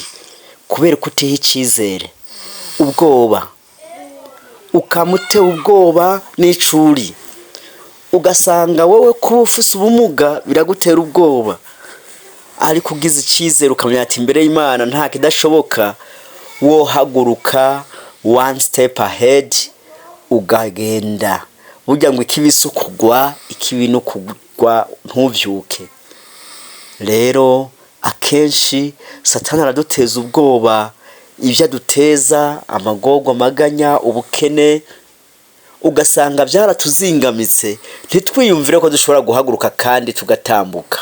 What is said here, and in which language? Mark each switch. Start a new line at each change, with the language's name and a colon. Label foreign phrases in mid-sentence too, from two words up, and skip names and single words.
Rundi: Kubera kutiha icizere, ubwoba. Ukamute ubwoba n'icuri, ugasanga wowe kuba ufise ubumuga biragutera ubwoba. Ariko ugize icizere ukamenya ati imbere y'Imana nta kidashoboka, wo haguruka
English: one step ahead
Rundi: ugagenda. Burya ngo ikibisi ukugwa, ikibi no kugwa ntuvyuke. Rero akenshi Satani araduteza ubwoba, ivyo aduteza amagorwa, amaganya, ubukene, ugasanga byaratuzingamitse, ntitwiyumvire ko dushobora guhaguruka kandi tugatambuka.